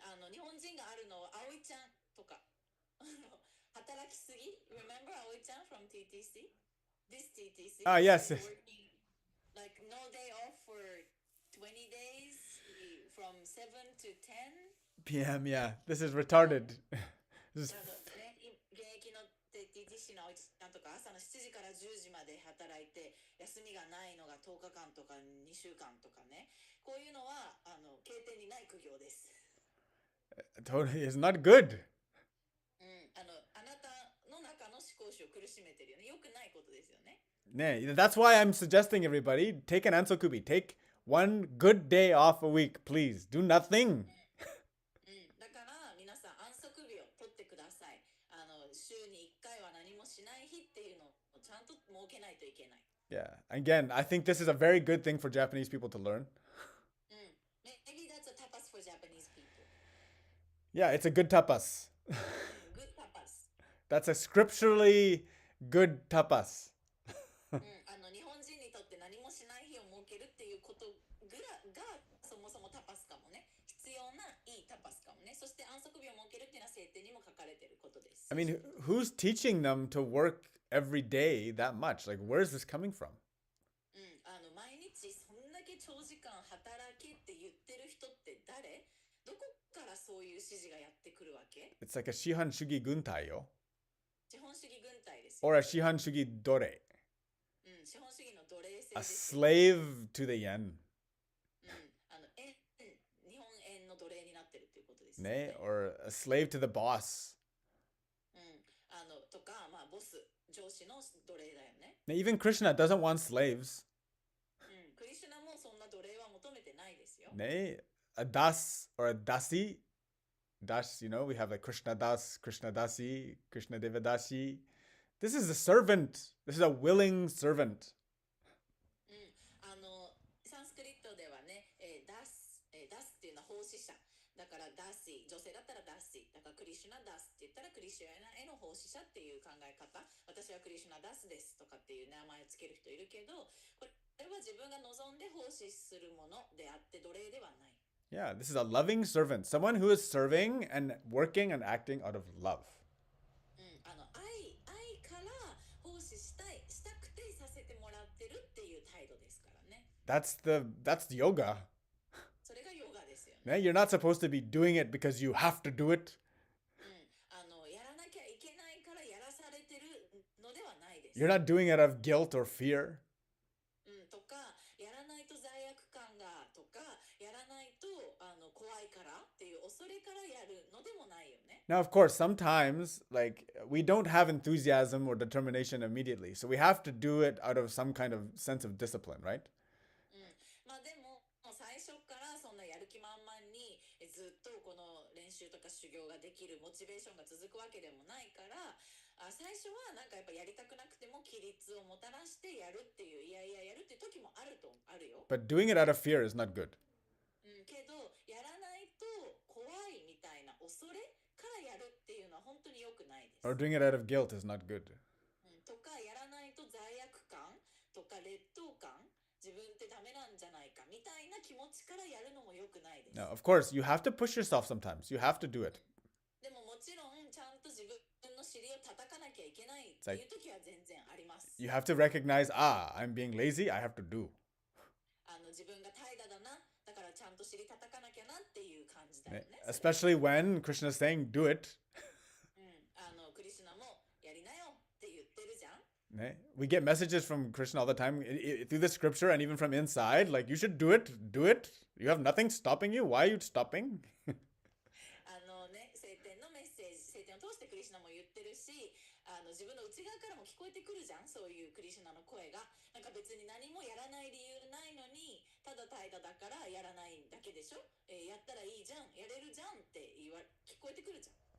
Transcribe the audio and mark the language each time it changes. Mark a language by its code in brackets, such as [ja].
[ja] 日本人があるのは葵ちゃんとか働きすぎ [en] Remember 葵ちゃん from TTC? This TTC? Yes. Working, like no day off for 20 days from 7 to 10 PM, yeah. This is retarded. This is [ja] 現役の TTC の葵ちゃんとか朝の7時から10時まで働いて休みがないのが10日間とか2週間とかね、こういうのは経典にない苦行です。 [en] totally is not good. [ja] あなたの中の思考主を苦しめてるよね。良くないことですよね。 [en] That's why I'm suggesting everybody take an ansokubi. Take one good day off a week, please. Do nothing. [ja] だから皆さん安息日を取ってください。週に1回は何もしない日っていうのをちゃんと設けないといけない。 [en] Yeah. Again, I think this is a very good thing for Japanese people to learn. Maybe that's a tapas for Japanese people. Yeah, it's a good tapas. Good tapas. That's a scripturally good tapas. [ja] 日本人にとって何もしない日を設けるっていうことがそもそもタパスかもね。必要ないいタパスかもね。そして安息日を設けるっていうのは聖典にも書かれていることです。 [en] I mean, who's teaching them to work every day that much? Like, where is this coming from? [ja] 毎日そんだけ長時間働けって言ってる人って誰？どこからそういう指示がやってくるわけ？ [en] It's like a [ja] Shihan Shugi Guntai, [en] yo. [ja] 資本主義軍隊ですよ。 [en] Or a [ja] Shihan Shugi Dore. 資本主義の奴隷制 [en] A [ja] です。 [en] slave to the yen. [ja] 日本円の奴隷になってるっていうことですよね。 [en] Or a slave to the boss. [ja] とか、ボス、上司の奴隷だよね。 [en] Even Krishna doesn't want slaves. [ja] クリシュナもそんな奴隷は求めてないですよ。 [en] A das or a dasi. Das, we have like Krishna Das, Krishna Dasi, Krishna Devadashi. This is a servant. This is a willing servant. [ja] サンスクリットではね、ダスっていうのは奉仕者。だからダッシー、女性だったらダッシー。だからクリシュナダスって言ったらクリシュナへの奉仕者っていう考え方。私はクリシュナダスですとかっていう名前をつける人いるけど、これは自分が望んで奉仕するものであって奴隷ではない。 [en] Yeah, this is a loving servant. Someone who is serving and working and acting out of love. [ja] 愛から奉仕したくてさせてもらってるっていう態度ですからね。 [en] That's yoga. [ja] それがヨガですよね。 [en] You're not supposed to be doing it because you have to do it. [ja] やらなきゃいけないからやらされてるのではないです。 [en] You're not doing it out of guilt or fear. [ja] とか、やらないと罪悪感がとか、やらないと怖いからっていう恐れからやるのでもないよね。 [en] Now, of course, sometimes like we don't have enthusiasm or determination immediately, so we have to do it out of some kind of sense of discipline, right? [ja] でも最初からそんなやる気満々にずっとこの練習とか修行ができるモチベーションが続くわけでもないから、最初はなんかやっぱやりたくなくても規律をもたらしてやるっていうやるっていう時もあるよ。 [en] But doing it out of fear is not good. [ja] けどやらないと怖いみたいな恐れからやるっていうのは本当に良くないです。 [en] Or doing it out of guilt is not good. [ja] とかやらないと罪悪感とか劣等感、自分ってダメなんじゃないかみたいな気持ちからやるのも良くないです。 [en] Now, of course, you have to push yourself sometimes. You have to do it. [ja] でももちろんちゃんと自分の尻を叩かなきゃいけないっていう時は全然あります。 [en] You have to recognize, I'm being lazy, I have to do. [ja] 自分が怠惰だな、だからちゃんと尻叩かなきゃなっていう感じだよね。 [en] Especially when Krishna is saying, do it. [ja] クリシュナもやりなよって言ってるじゃん。 [en] We get messages from Krishna all the time through the scripture and even from inside. Like, you should do it. Do it. You have nothing stopping you. Why are you stopping? [ja] 聖典のメッセージ、聖典を通してクリシュナも言ってるし、自分の内側からも聞こえてくるじゃん、そういうクリシュナの声が。なんか別に何もやらない理由ないのに、ただ怠惰だからやらないだけでしょ、やったらいいじゃん、やれるじゃんって聞こえてくるじゃん。